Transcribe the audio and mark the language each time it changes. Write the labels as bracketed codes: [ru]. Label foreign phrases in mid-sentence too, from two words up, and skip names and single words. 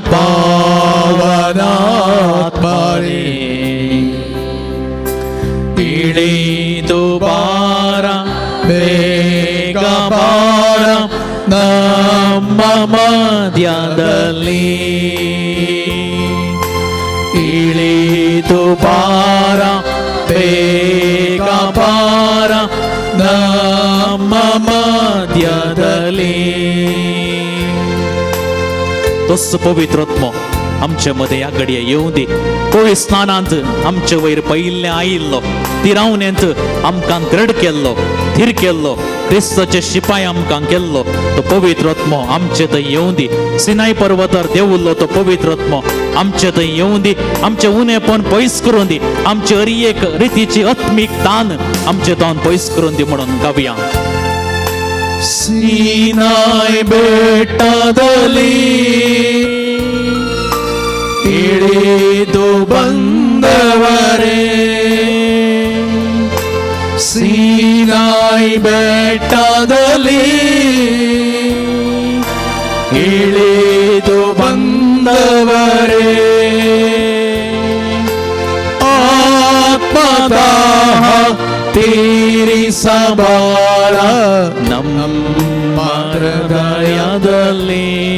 [kn] पावनात्मने, ಇಳಿದು ಬಾರ, ಬೇಗ ಬಾರ ನಮ್ಮ ಮಧ್ಯದಲ್ಲಿ. ಇಳಿದು ಬಾರ, ಬೇಗ ಬಾರ ನಮ್ಮ ಮಧ್ಯದಲ್ಲಿ. [kok] तोच पवित्र आत्मो आमचे मदें ह्या घडये येवं दी. पवित्र स्नानांत आमचे वयर पयिल्लें आयिल्लो, तिरावण्यांत आमकां दृढ केल्लो, थीर केल्लो, क्रिस्ताचे शिपाय आमकां केल्लो तो पवित्र आत्मो आमचे थंय येवं दी. सिनाय पर्वतार देवुल्लो तो पवित्र आत्मो आमचे थंय येवं दी. आमचे उणेपण पयस करून दी. आमचे हर एक रितीची आत्मीक तान आमचे तान पयस करून दी म्हणून गावया. [kn] ಸೀನಾಯ್ ಬೆಟ್ಟದಲ್ಲಿ ಇಳಿದು ಬಂದವರೇ, ಸೀನಾಯ್ ಬೆಟ್ಟದಲ್ಲಿ ಇಳಿದು ಬಂದವರೇ, ಆತ್ಮದಾಹ ತೀರಿಸಬಾರ ನಮ್ಮ ಹೃದಯದಲ್ಲಿ.